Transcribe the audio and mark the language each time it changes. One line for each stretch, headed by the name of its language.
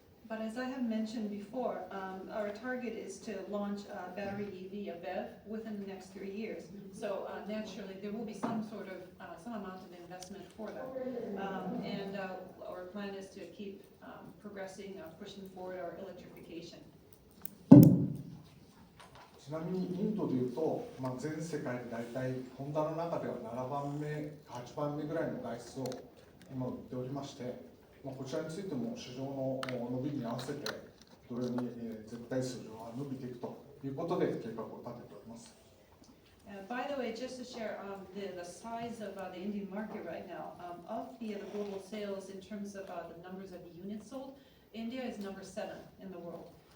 English: But as I have mentioned before, our target is to launch battery EV, a BEV, within the next 3 years. So naturally, there will be some sort of, some amount of investment for that. And our plan is to keep progressing, pushing forward our electrification.
Japanese: ちなみにインドでいうと、全世界で大体ホンダの中では7番目、8番目ぐらいの台数を今売っておりまして、こちらについても市場の伸びに合わせて同様に絶対数は伸びていくということで計画を立てております。
English: By the way, just to share the size of the Indian market right now, of the global sales in terms of the numbers of units sold, India is number 7 in the world.